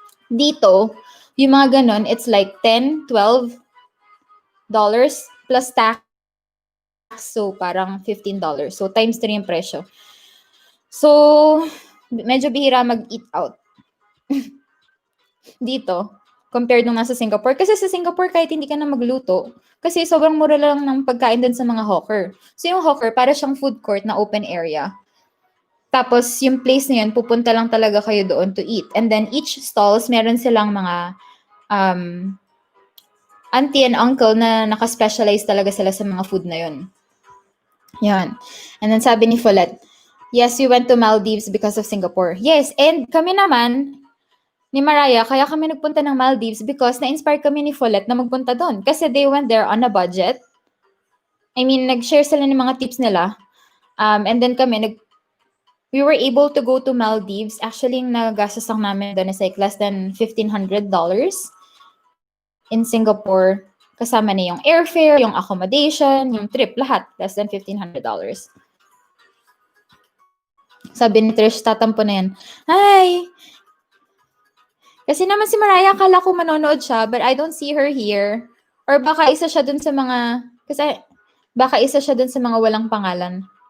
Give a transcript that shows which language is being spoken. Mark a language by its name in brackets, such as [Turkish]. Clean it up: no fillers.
[Filipino] Dito, yung mga ganon, [English] it's like $10, $12 plus tax. [Filipino] So, parang $15. So, times 3 yung presyo. So, medyo bihira mag-eat out. Dito, compared nung nasa Singapore. Kasi sa Singapore, kahit hindi ka na magluto, kasi sobrang mura lang ng pagkain din sa mga hawker. So, yung hawker, para siyang food court na open area. Tapos, yung place na yun, pupunta lang talaga kayo doon [English] to eat. [Filipino] And then, each stalls, meron silang mga auntie and uncle na nakaspecialize talaga sila sa mga food na yun. Yan. [English] And then, [Filipino] sabi ni Follett, [English] yes, we went to Maldives because of Singapore. [Filipino] Yes, and kami naman, ni Mariah, kaya kami nagpunta ng Maldives because na-inspire kami ni Follett na magpunta doon. [English] Kasi they went there on a budget. I mean, [Filipino] nag-share sila ng mga tips nila. [English] And then kami, we were able to go to Maldives. Actually, [Filipino] yung nagastos lang namin doon [English] is like less than $1,500 in Singapore. [Filipino] Kasama na yung airfare, yung accommodation, yung trip, lahat. Less than $1,500. Sabi ni Trish, tatampo na yan. Hi! Kasi naman si Mariah, akala ko manonood siya, [English] but I don't see her here. [Filipino] Or baka isa siya dun sa mga, kasi baka isa siya dun sa mga walang pangalan.